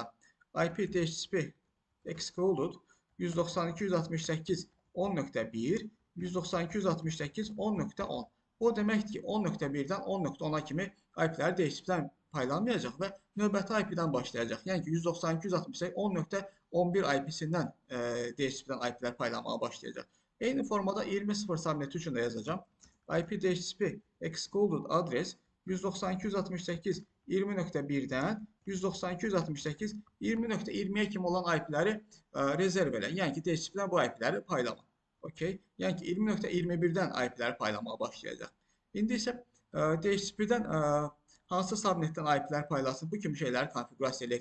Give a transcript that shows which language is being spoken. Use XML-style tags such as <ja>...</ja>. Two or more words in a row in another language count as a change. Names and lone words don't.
<en>IP DHCP excluded 192.168.10.1 192.168.10.10.</en> <az>O deməkdir ki, 10.1-dən 10.10-a kimi IP-ləri DHCP-dən paylanmayacaq və növbəti IP-dən başlayacaq. Yəni ki, 192.168.10.11 IP-sindən DHCP-dən IP-lər paylanmağa başlayacaq. Eyni formada 20.0 subneti üçün də yazacağım.</az> <en>IP DHCP excluded address</en> <az>192.168.20.1-dən 192.168.20.20-yə kimi olan IP-ləri rezerv elə. Yəni ki, DHCP-dən bu IP-ləri paylama. Okay. Yəni ki, 20.21-dən IP-ləri paylamağa başlayacaq. İndi isə DHCP-dən hansı subnetdən IP-lər paylasın, bu kimi şeyləri konfigurasiya eləyək.</az>